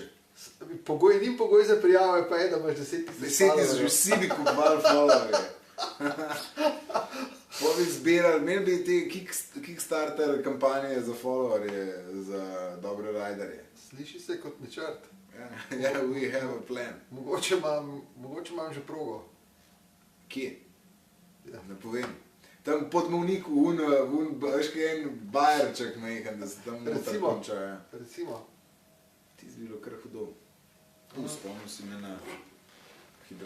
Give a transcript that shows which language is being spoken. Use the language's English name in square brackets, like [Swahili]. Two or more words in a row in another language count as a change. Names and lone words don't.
[Slovenian] Edin pogoj za prijavo je pa je, da imaš 10,000 followerjev. 10,000, vsi bi kupovali followerje. Pa bi zbirali, imeli bi te Kickstarter kampanje za followerje, za dobre riderje. Sliši se kot načrt. Ja, [English] we have a plan. [Slovenian] Mogoče imam že progo. Kje? Ne povem. Tam pod Movniku, veš kaj en bajerček mehan, da se tam noter konča. Recimo. Ti si bilo kar hudo. Spomnil si me na hidracijo.